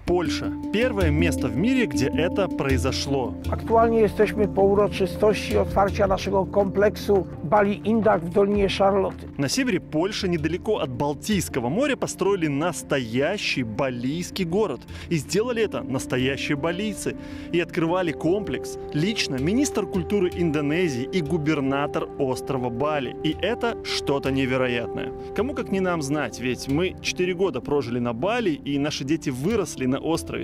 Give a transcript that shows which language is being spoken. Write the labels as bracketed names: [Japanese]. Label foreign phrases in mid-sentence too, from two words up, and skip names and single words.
[Russian] Польша – первое место в мире, где это произошло. [Polish] Aktualnie jesteśmy po uroczystości otwarcia naszego kompleksu Bali Indak w Dolinie Szarloty. [Russian] На севере Польши, недалеко от Балтийского моря, построили настоящий балийский город. И сделали это настоящие балийцы. И открывали комплекс лично министр культуры Индонезии и губернатор острова Бали. И это что-то невероятное. Кому как не нам знать, ведь мы 4 года прожили на Бали, и наши дети выросли на острове.